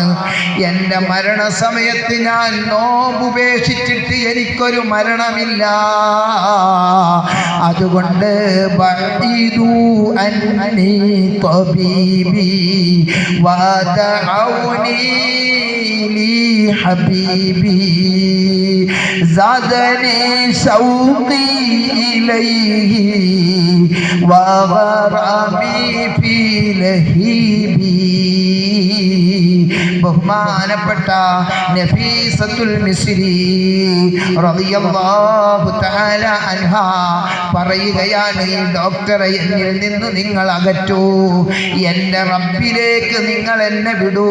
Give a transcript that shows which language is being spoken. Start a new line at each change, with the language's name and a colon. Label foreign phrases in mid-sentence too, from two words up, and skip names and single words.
Malayalam: എൻ്റെ മരണസമയത്ത് ഞാൻ നോമ്പ് ഉപേക്ഷിച്ചിട്ട് എനിക്കൊരു മരണമില്ല.
Arabic: അതുകൊണ്ട് ابعدوا عني طبيبي ودعوني لحبيبي زادني شوقي إليه وغرامي في لهيبي.
Malayalam: ബഹുമാനപ്പെട്ട നഫീസത്തുൽ മിസ്രി
Arabic: رضي الله تعالى عنها
Malayalam: പറയുകയാണ്, ഈ ഡോക്ടറെ എന്നിൽ നിന്ന് നിങ്ങൾ അകറ്റൂ, എൻ്റെ റബ്ബിലേക്ക് നിങ്ങൾ എന്നെ വിടൂ.